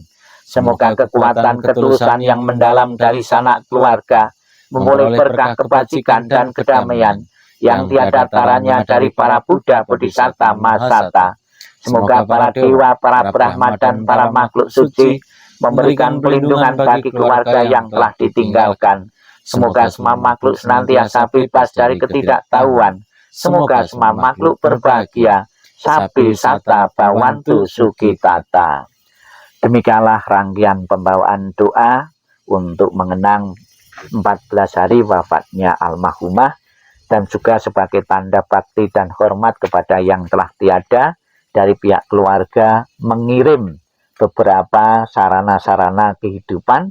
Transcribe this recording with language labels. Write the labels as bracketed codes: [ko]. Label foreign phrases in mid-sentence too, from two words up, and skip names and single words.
[id] Semoga kekuatan ketulusan yang mendalam dari sanak keluarga memulih berkah kebajikan dan kedamaian yang tiada taranya dari para Buddha, Bodhisatta, Mahasata. Semoga para dewa, para brahma, dan para makhluk suci memberikan perlindungan bagi keluarga yang telah ditinggalkan. Semoga semua makhluk senantiasa bebas dari ketidaktahuan. Semoga semua makhluk berbahagia. [pi] Sabi sata bawantu sukitata. [id] Demikianlah rangkaian pembawaan doa untuk mengenang 14 hari wafatnya almarhumah, dan juga sebagai tanda bakti dan hormat kepada yang telah tiada, dari pihak keluarga mengirim beberapa sarana-sarana kehidupan.